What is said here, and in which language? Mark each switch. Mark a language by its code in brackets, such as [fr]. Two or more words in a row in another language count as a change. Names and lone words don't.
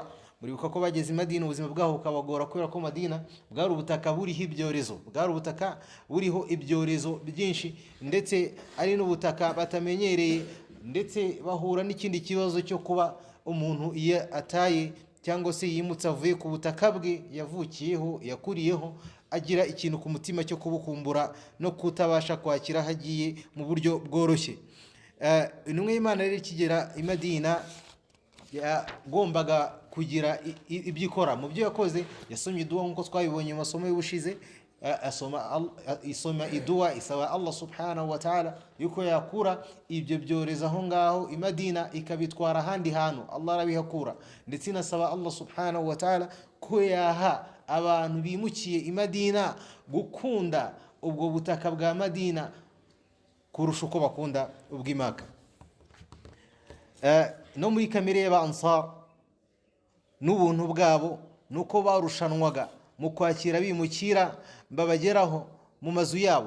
[rw] Muribuka ko bageze Madina ubuzima bwaho bukabagora kubera ko Madina bwari ubutaka buriho ibyorezo, bwari ubutaka buriho ibyorezo byinshi, ndetse ari n'ubutaka batamenyereye, ndetse bahura n'ikindi kibazo cyo kuba umuntu iyo ataye cyangwa se yimutse avuye ku butaka bwe yavukiyeho yakuriyeho, agira ikintu ku mutima cyo kubukumbura no kutabasha kwakira hagiye mu buryo bworoshye. Intumwa y'Imana rero ikigera i Madina yagombaga kugira ibyo ikora. Mu byo yakoze yasomye iduwa nk'uko twabibonye mu masomo y'ubushize. Isoma iduwa isaba Allah [ar] سبحانه وتعالى [rw] yuko yakura ibyo byorezo aho ngaho i Madina ikabitwara ahandi hantu, Allah arabihakura. Ndetse inasaba Allah [ar] سبحانه وتعالى [rw] ko yaha abantu bimukiye i Madina gukunda ubwo butaka bwa Madina kurusha uko bakunda ubw'Imaka. No muri kamere y'Abansar n'ubuntu bwabo nuko barushanwaga mu kwakira bimukira babageraho mu mazu yabo.